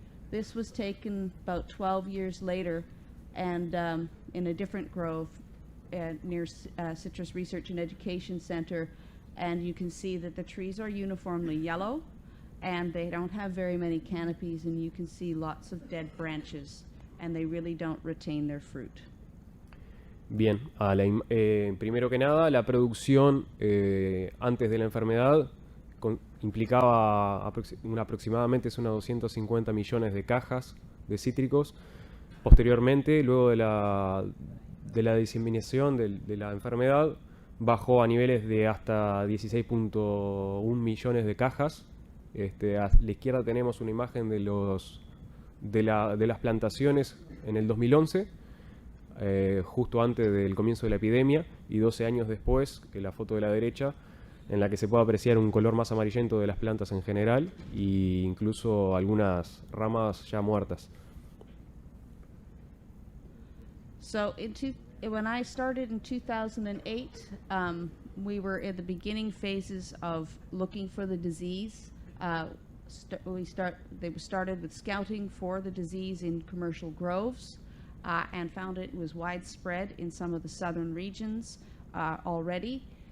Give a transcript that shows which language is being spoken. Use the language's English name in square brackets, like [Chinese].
[English] This was taken about 12 years later, and in a different grove near Citrus Research and Education Center, and you can see that the trees are uniformly yellow, and they don't have very many canopies, and you can see lots of dead branches, and they really don't retain their fruit. [Spanish] Bien, primero que nada, la producción antes de la enfermedad implicaba aproximadamente unos 250 millones de cajas de cítricos. Posteriormente, luego de la diseminación de la enfermedad, bajó a niveles de hasta 16.1 millones de cajas. A la izquierda tenemos una imagen de las plantaciones en el 2011, justo antes del comienzo de la epidemia, y 12 años después, que la foto de la derecha, en la que se puede apreciar un color más amarillento de las plantas en general e incluso algunas ramas ya muertas. [English] So when I started in 2008, we were in the beginning phases of looking for the disease. They started with scouting for the disease in commercial groves and found it was widespread in some of the southern regions already.